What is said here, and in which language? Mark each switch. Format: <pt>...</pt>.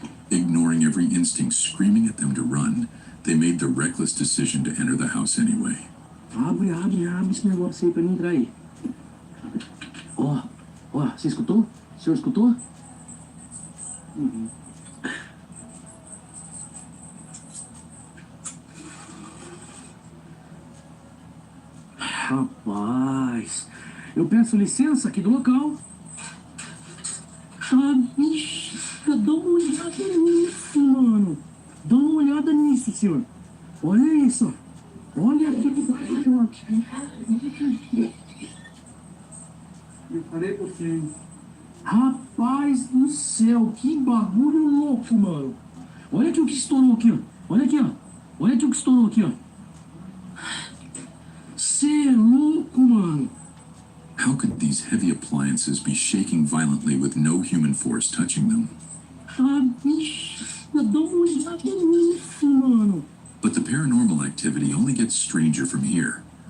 <en>Ignoring every instinct screaming at them to run, they made the reckless decision to enter the house anyway.</en> <pt>Abre esse negócio aí pra mim entrar aí. Ó, você escutou? O senhor escutou? Rapaz, eu peço licença aqui do local. Ixi, dá uma olhada nisso, mano. Dá uma olhada nisso, senhor. Olha isso. Olha aqui que eu falei pra você. Rapaz do céu, que bagulho louco, mano. Olha aqui o que estourou aqui, ó. Olha aqui, ó. Olha aqui o que estourou aqui, ó. Cê é louco, mano.</pt> <en>How could these heavy appliances be shaking violently with no human force touching them?</en> <pt>Bicho, dá uma olhada nisso, mano.</pt> <en>But the paranormal activity only gets stranger from here.</en>